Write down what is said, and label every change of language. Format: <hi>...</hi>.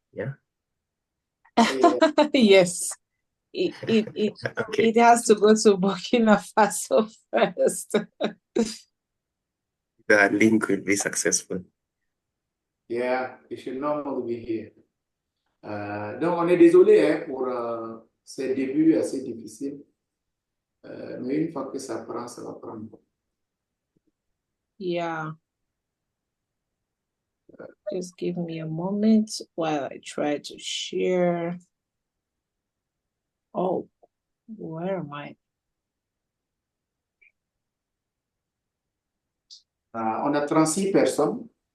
<en>Yeah. Yes. It has to go to Burkina Faso first. The link will be successful. Yeah, it should normally be here.</en> <fr>Donc, on est désolé pour ces débuts assez difficiles. Mais une fois que ça prend, ça va prendre.</fr> <en>Yeah. Just give me a moment while I try to share. Oh, where am I?</en> <fr>On a 36 personnes.</fr>